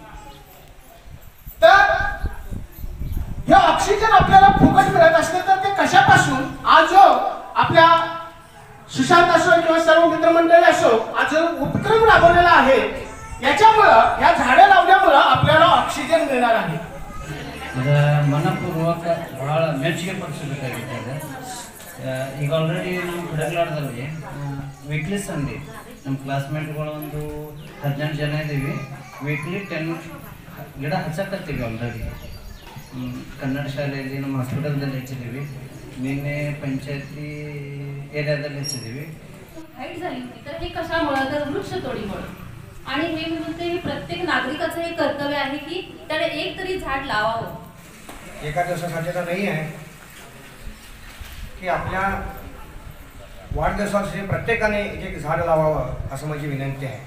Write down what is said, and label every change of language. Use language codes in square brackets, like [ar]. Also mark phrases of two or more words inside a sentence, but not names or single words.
[mr] तर हे ऑक्सिजन आपल्याला फुकट मिळत असले तर ते कशापासून? आज जो आपल्या सुशांत असो किंवा सर्व मित्रमंडळी असो आज जो उपक्रम राबवलेला आहे याच्यामुळं, या झाडे लावण्यामुळं आपल्याला ऑक्सिजन मिळणार आहे. [kn] ಮನಪೂರ್ವಕ ಬಹಳ ಮೆಚ್ಚುಗೆ ಪಡಿಸಬೇಕಾಗಿದೆ. ಈಗ ಆಲ್ರೆಡಿ ನಮ್ಮ ಕುಡಗ್ಲಾಡದಲ್ಲಿ [en] weekly Sunday [kn] ನಮ್ಮ ಕ್ಲಾಸ್ಮೇಟ್ಗಳು ಒಂದು 18 ಜನ ಇದ್ದೀವಿ. ವೀಕ್ಲಿ 10 ಗಿಡ ಹಚ್ಚಕತ್ತೀವಿ. ಆಲ್ರೆಡಿ ಕನ್ನಡ ಶಾಲೆಯಲ್ಲಿ ನಮ್ಮ ಹಾಸ್ಪಿಟಲ್ದಲ್ಲಿ ಹಚ್ಚಿದ್ದೀವಿ. ನಿನ್ನೆ ಪಂಚಾಯತಿ ಏರಿಯಾದಲ್ಲಿ ಹಚ್ಚಿದ್ದೀವಿ. [mr] हाईट झाली होती तर हे कशामुळे? तर वृक्षतोडीमुळे. आणि हे मी म्हणते हे प्रत्येक नागरिकाचं हे कर्तव्य आहे की त्याने एक तरी झाड लावावं. एका दिवसासाठी तर नाही आहे की आपल्या वाढदिवसासाठी प्रत्येकाने एक झाड लावावं असं माझी विनंती आहे.